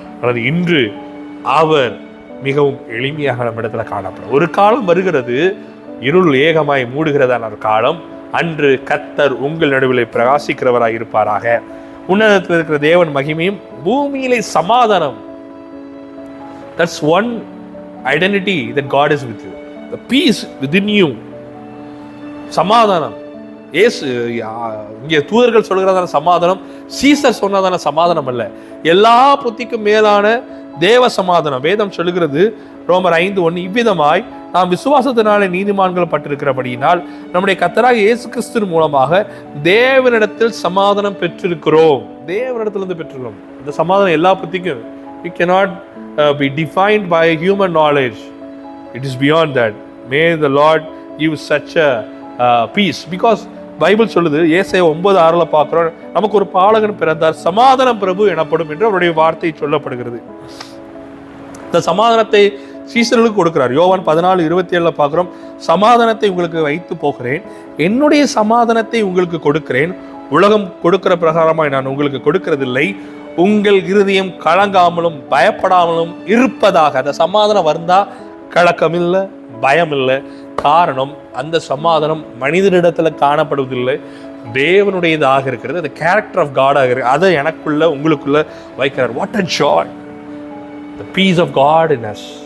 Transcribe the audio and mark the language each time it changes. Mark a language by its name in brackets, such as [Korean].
[Tamil] அல்லது இன்று அவர் மிகவும் எளிமையாக நம்ம இடத்துல காணப்படும். ஒரு காலம் வருகிறது, இருள் ஏகமாய் மூடுகிறதான ஒரு காலம். அன்று கர்த்தர் உங்கள் நடுவில் பிரகாசிக்கிறவராய் இருப்பாராக. உன்னதத்தில் இருக்கிற தேவன் மகிமையும் பூமியிலே சமாதானம். [English] That's one identity that God is with you. The peace within you. சமாதானம். [Tamil] இயேசு இங்கே தூதர்கள் சொல்கிறதான சமாதானம் சீசர் சொன்னதான சமாதானம் அல்ல, எல்லா புத்திக்கும் மேலான தேவ சமாதானம். வேதம் சொல்லுகிறது ரோமர் 5:1, இவ்விதமாய் நாம் விசுவாசத்தினாலே நீதிமான்கள் பட்டிருக்கிறபடியினால் நம்முடைய கர்த்தராகிய இயேசு கிறிஸ்து மூலமாக தேவனிடத்தில் சமாதானம் பெற்றிருக்கிறோம். தேவனிடத்திலிருந்து பெற்றுள்ளோம். இந்த சமாதானம் எல்லா புத்திக்கும். [English] It cannot be defined by human knowledge. It is beyond that. May the Lord give such a peace. Because [Tamil] Bible சொல்லுது, ஏசாயா 9:6 பார்க்கிறோம், நமக்கு ஒரு பாலகன் பிறந்தார், சமாதானம் பிரபு எனப்படும் என்று அவருடைய வார்த்தை சொல்லப்படுகிறது. இந்த சமாதானத்தை சீசர்களுக்கு கொடுக்கிறார். யோவான் 14:27 பார்க்கிறோம், சமாதானத்தை உங்களுக்கு வைத்து போகிறேன், என்னுடைய சமாதானத்தை உங்களுக்கு கொடுக்கிறேன், உலகம் கொடுக்கிற பிரகாரமாய் நான் உங்களுக்கு கொடுக்கிறதில்லை, உங்கள் இருதயம் கலங்காமலும் பயப்படாமலும் இருப்பதாக. அந்த சமாதானம் வந்தா கலக்கம் இல்லை, பயம் இல்லை. காரணம், அந்த சமாதானம் மனிதனிடத்துல காணப்படுவதில்லை, தேவனுடையதாக இருக்கிறது. அந்த [English] character of காடாக [Tamil] இருக்கு. அதை எனக்குள்ள உங்களுக்குள்ள வைக்கிறார். [English] What a joy, the peace of God in us.